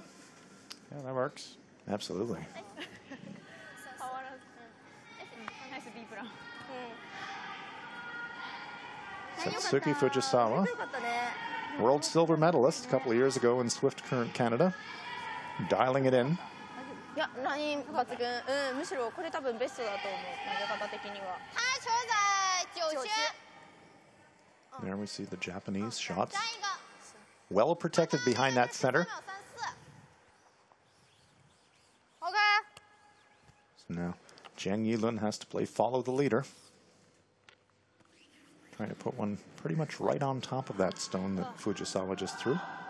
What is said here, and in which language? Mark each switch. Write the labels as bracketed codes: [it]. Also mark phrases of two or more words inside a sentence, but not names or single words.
[en] yeah, that works. Absolutely. Satsuki Fujisawa, world silver medalist a couple of years ago in Swift Current Canada. Dialing it in. [ja] いや、ライン抜群。むしろこれ多分ベストだと思う。投げ方的には。 [zh] 他球在9圈。 [en] There we see the Japanese shots. Well protected behind that center. Okay. So now Jiang Yilun has to play follow the leader. Trying to put one pretty much right on top of that stone that Fujisawa just threw.